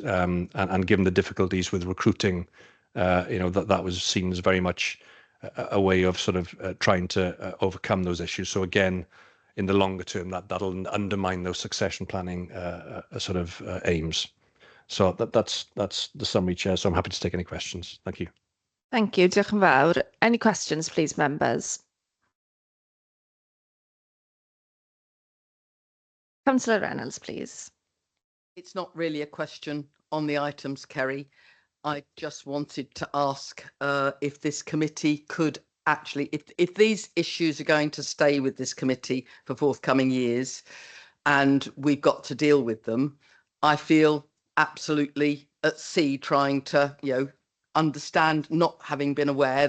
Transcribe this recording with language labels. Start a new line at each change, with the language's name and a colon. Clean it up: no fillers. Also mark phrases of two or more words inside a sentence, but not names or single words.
English: And given the difficulties with recruiting, that was seen as very much a way of sort of trying to overcome those issues. So again, in the longer term, that'll undermine those succession planning sort of aims. So that's the summary, Chair. So I'm happy to take any questions. Thank you. Thank you.
Welsh: Diolch yn fawr.
English: Any questions, please, members? Councillor Reynolds, please. It's not really a question on the items, Kerry. I just wanted to ask if this committee could actually, if these issues are going to stay with this committee for forthcoming years and we've got to deal with them, I feel absolutely at sea trying to, understand, not having been aware.